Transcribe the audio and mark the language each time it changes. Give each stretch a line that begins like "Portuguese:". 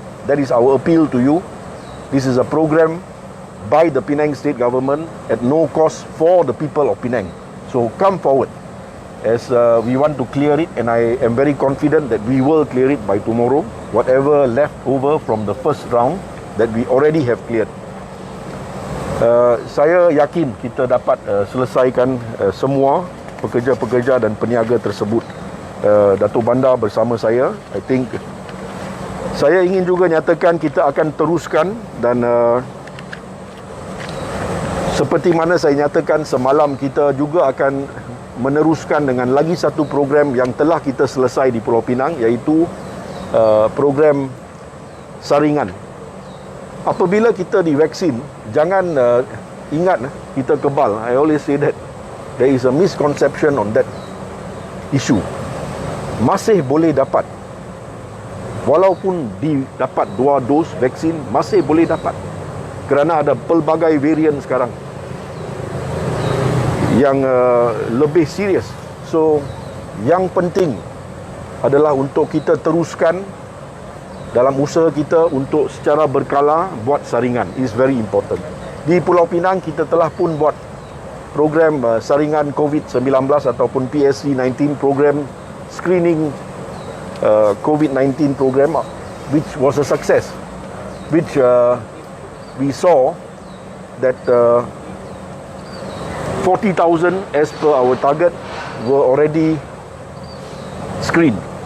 English: That is our appeal to you. This is a program by the Penang State Government at no cost for the people of Penang. So come forward, as we want to clear it, and I am very confident that we will clear it by tomorrow. Whatever left over from the first round that we already have cleared.
Malay: Saya yakin kita dapat selesaikan semua pekerja-pekerja dan peniaga tersebut. Datuk Bandar bersama saya,
English: I think
Malay: saya ingin juga nyatakan kita akan teruskan, dan seperti mana saya nyatakan semalam, kita juga akan meneruskan dengan lagi satu program yang telah kita selesai di Pulau Pinang, iaitu program saringan. Apabila kita divaksin, jangan ingat kita kebal.
English: I always say that there is a misconception on that issue.
Malay: Masih boleh dapat walaupun dapat 2 dos vaksin, masih boleh dapat kerana ada pelbagai varian sekarang yang lebih serius. So yang penting adalah untuk kita teruskan dalam usaha kita untuk secara berkala buat saringan.
English: Is very important.
Malay: Di Pulau Pinang kita telah pun buat program saringan COVID-19 ataupun PSC-19 program,
English: screening COVID-19 program, which was a success, which we saw that 40,000 as per our target were already screened.